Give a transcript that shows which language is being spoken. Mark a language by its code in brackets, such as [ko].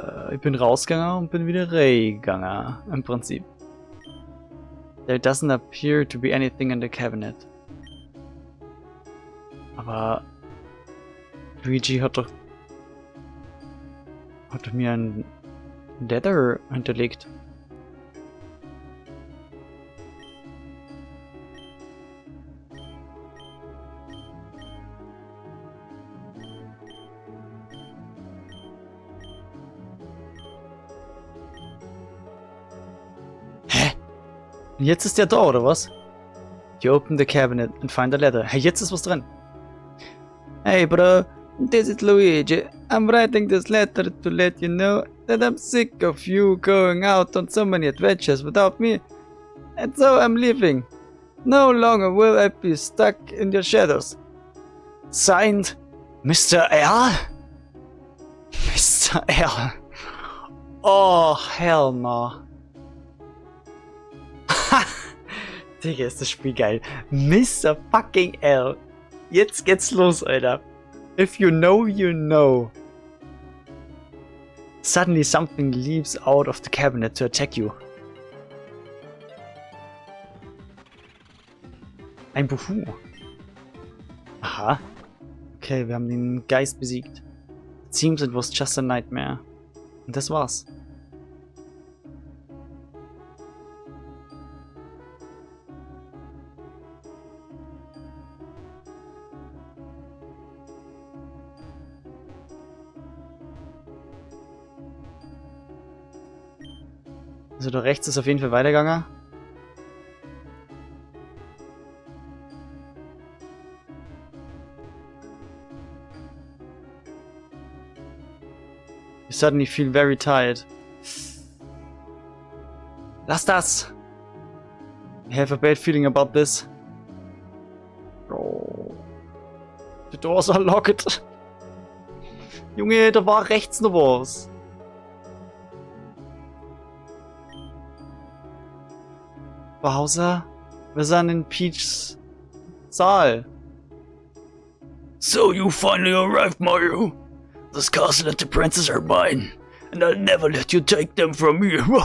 [de] Ich bin rausgegangen und bin wieder reingegangen, im Prinzip. [en] There doesn't appear to be anything in the cabinet. [de] Aber Luigi hat doch mir ein Leather hinterlegt. Und jetzt ist der da, oder was? [en] You open the cabinet and find a letter. [de] Hey, jetzt ist was drin. [en] Hey, bro. This is Luigi. I'm writing this letter to let you know that I'm sick of you going out on so many adventures without me. And so I'm leaving. No longer will I be stuck in your shadows. Signed, Mr. L? Mr. L. Oh, hell no. [de] Digga, ist das Spiel geil. [en] Mr. fucking L. [de] Jetzt geht's los, Alter. [en] If you know, you know. Suddenly something leaps out of the cabinet to attack you. [de] Ein Buhu. Aha. Okay, wir haben den Geist besiegt. [en] It seems it was just a nightmare. [de] Und das war's. Also da rechts ist auf jeden Fall weitergegangen. [en] You suddenly feel very tired. [de] Lass das! [en] I have a bad feeling about this. Oh. The doors are locked. [de] Junge, da war rechts noch was. Bowser, wir sind in Peach's Saal. [en] So you finally arrived, Mario. This castle and the princess are mine, and I'll never let you take them from me.